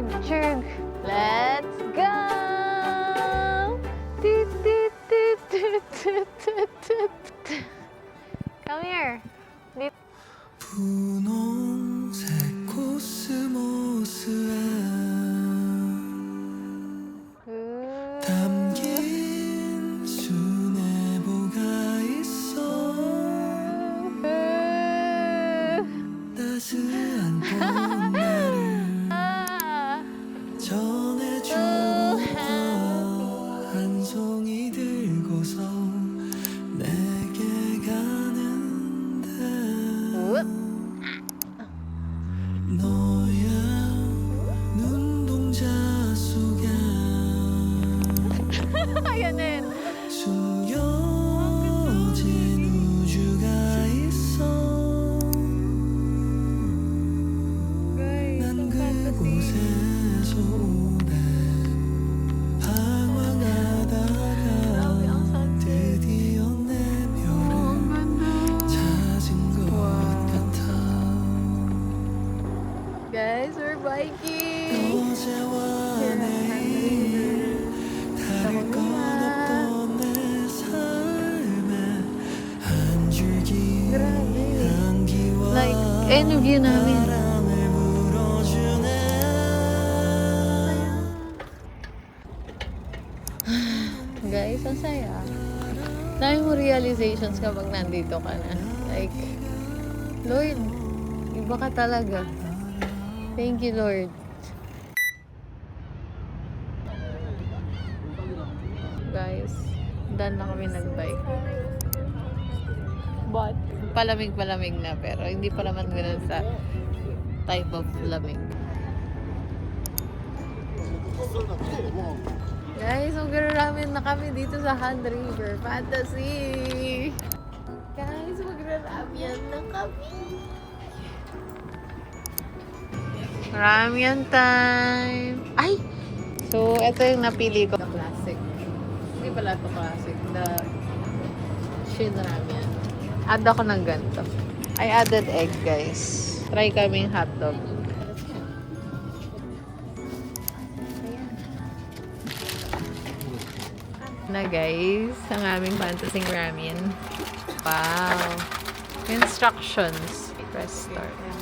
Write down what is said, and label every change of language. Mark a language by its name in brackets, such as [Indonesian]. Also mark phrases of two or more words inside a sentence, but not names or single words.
[English] picture. Let's go! Toot, toot, toot, toot, toot, toot, toot, toot. Come here. [Korean] 분홍색 코스모스에 담긴 수뇌보가 있어 따스한 봄날을 전해주고파 한 송이 들고서 내게 가는데 너야 눈동자 속에 [Filipino] Ayan na yun. [Korean] 숨겨진 우주가 있어 난 그곳에서 오래 방황하다가 드디어 내 별을 찾은 것 같아 [English] Guys, we're biking. [Korean] 어제와 내일 다를 것 없던 내 삶에 한 줄기 향기와 [English] Like, [Filipino] ayun yung view namin. [Korean] 바람을 불어주네 [Filipino] Guys, ang saya. Dami mo realizations kapag nandito ka na. Like, Lord, iba ka talaga. [English] Thank you, Lord. [Filipino] Guys, done na kami nag-bike. But, palamig-palamig na, pero hindi pa naman ganun sa [English] type of [Filipino] lamig. Guys, magra-ramen na kami dito sa Han River Fantasy. Guys, magra-ramen na kami. [English] Ramen time! Ay! [Filipino] So, ito yung napili ko. [English] The classic. [Filipino] Hindi pala ito classic. The Shin Ramen. Add ako ng ganito. [English] I added egg, guys. Try kaming hotdog. [Filipino] Na guys, ang aming fantasy ramen. [English] Wow! Instructions. Press start.